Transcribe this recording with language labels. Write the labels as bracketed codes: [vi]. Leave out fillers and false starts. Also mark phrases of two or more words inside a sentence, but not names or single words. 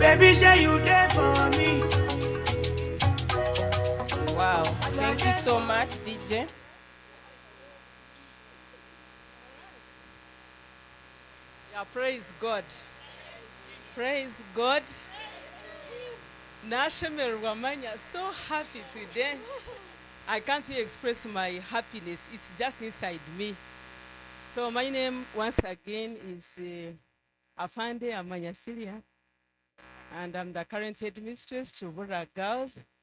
[en] Baby, say you there for me. Wow, thank you so much, DJ. Yeah, praise God. Praise God. [nyn] Nashemerwa manya, [en] so happy today. I can't really express my happiness. It's just inside me. So my name once again is Afande Amanya Syria, and I'm the current headmistress to Chubura Girls.